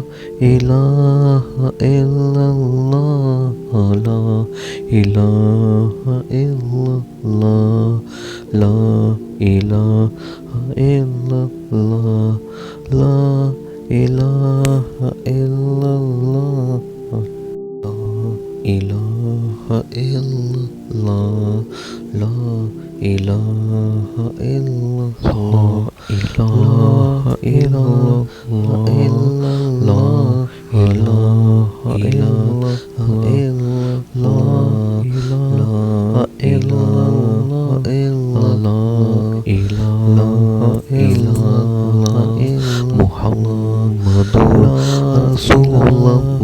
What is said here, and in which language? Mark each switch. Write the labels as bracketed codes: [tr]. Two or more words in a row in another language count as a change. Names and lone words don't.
[ar] إله إلا الله، لا إله إلا الله، لا إله إلا الله، لا إله إلا الله، لا إله إلا الله، لا إله إلا الله، إله إلا الله، إله إلا الله، إله إلا الله، إله إلا الله، محمد رسول الله,